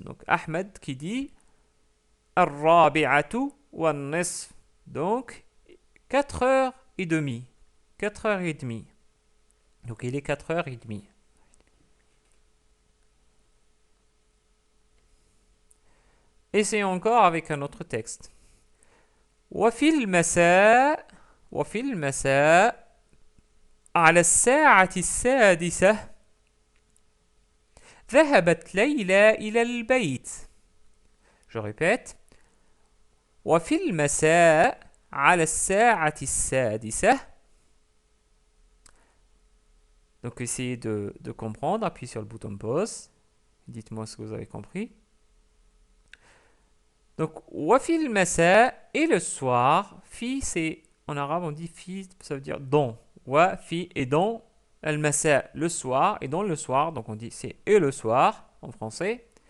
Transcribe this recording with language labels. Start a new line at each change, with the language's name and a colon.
French: Donc Ahmed qui dit
Arabic: الرابعة والنصف.
French: Donc 4h30. 4h30. Donc il est 4h30. Essayons encore avec un autre texte.
Arabic: وفي المساء وفي المساء على الساعة السادسة ذهبت ليلى إلى البيت.
French: Je répète.
Arabic: وفي المساء على الساعة السادسة.
French: Donc essayez de comprendre, appuyez sur le bouton pause. Dites-moi ce que vous avez compris. Donc
Arabic: وفي المساء
French: et le soir. Fi c'est en arabe on dit fi, ça veut dire dans. وفي et dans. المساء le soir et dans le soir, donc on dit c'est et le soir en français.